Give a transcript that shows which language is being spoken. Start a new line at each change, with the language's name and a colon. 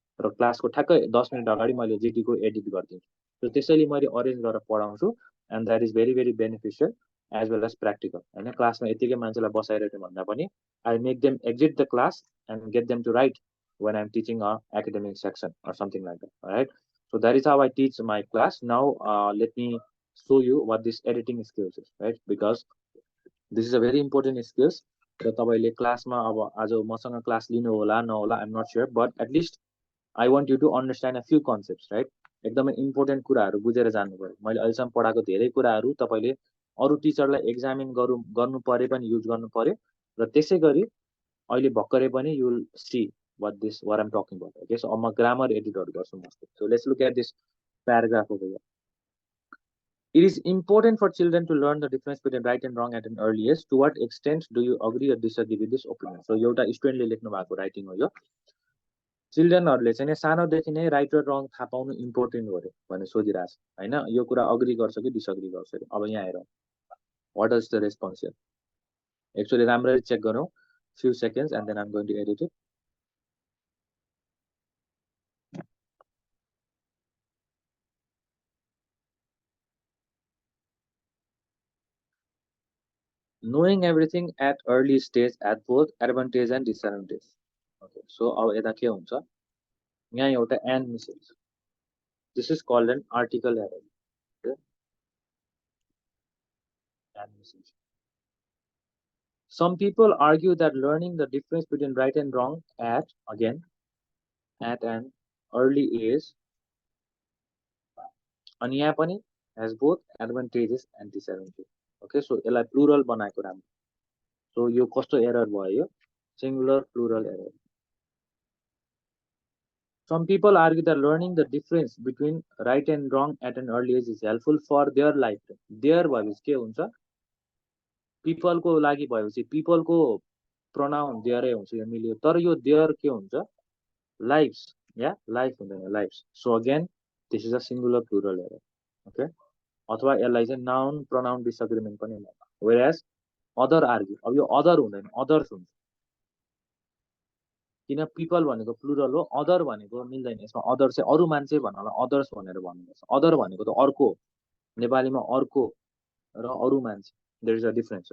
Nepali: र क्लासको ठ्याक्कै 10 मिनट अगाडि मैले जीटीको एडिट गरिदिन्छु. र त्यसैले मैले अरेन्ज गरेर पढाउँछु.
English: And that is very very beneficial as well as practical.
Nepali: होइन, क्लासमा यतिकै मान्छेलाई बसाइरहेको भन्दा पनि
English: I make them exit the class and get them to write when I'm teaching a academic section or something like that. All right, so that is how I teach my class. Now let me show you what this editing skills is, right? Because this is a very important skills.
Nepali: र तपाईले क्लासमा अब आज मसँग class लिनु होला नहोला
English: I am not sure, but at least I want you to understand a few concepts, right?
Nepali: एकदमै इम्पोर्टेन्ट कुराहरू बुझेर जानु पर्यो. मैले अहिलेसम्म पढाएको धेरै कुराहरू तपाईँले अरू टिचरलाई एक्जामिन गर्नु परे पनि युज गर्नु पर्यो. र त्यसै गरी अहिले भर्खरै पनि
English: You will see what I'm talking about. Okay, so I'm a grammar editor. So let's look at this paragraph over here. It is important for children to learn the difference between right and wrong at an early age. To what extent do you agree or disagree with this opinion?
Nepali: So एउटा स्टुडेन्टले लेख्नु भएको writing हो यो. चिल्ड्रेनहरूले चाहिँ सानोदेखि नै right र रङ थाहा पाउनु इम्पोर्टेन्ट हो अरे भनेर सोधिरहेको छ होइन. यो कुरा अग्री गर्छ कि डिसअग्री गर्छ अरे. अब यहाँ हेरौँ
English: What is the response here.
Nepali: Actually राम्ररी चेक गरौँ.
English: Few seconds and then I am going to edit it. Knowing everything at early stage at both advantage and disadvantage.
Nepali: Okay, so अब यता के हुन्छ, यहाँ एउटा and message.
English: This is called an article error. Okay? And message. Some people argue that learning the difference between right and wrong at an early age
Nepali: अनि यहाँ पनि
English: has both advantages and disadvantages.
Nepali: Okay, so यसलाई plural बनाएको राम्रो. So यो कस्तो error भयो यो?
English: Singular plural error. Some people argue that learning the difference between right and wrong at an early age is helpful for their lifetime.
Nepali: Their भएपछि के हुन्छ? People को लागि भएपछि people को pronoun their हुन्छ, यो मिल्यो. तर यो their के हुन्छ?
English: Lives. Yeah, life हुँदैन, lives. So again, this is a singular plural error. Okay?
Nepali: अथवा यसलाई चाहिँ noun pronoun disagreement पनि हुन्छ.
English: Whereas other argue.
Nepali: अब यो other हुँदैन, others हुन्छ. किन पिपल भनेको प्लुरल हो, अदर भनेको मिल्दैन. यसमा अदर चाहिँ अरू मान्छे भन्नलाई अदर्स भनेर भन्नुपर्छ. अदर भनेको त अर्को, नेपालीमा अर्को र अरू मान्छे.
English: There is a difference.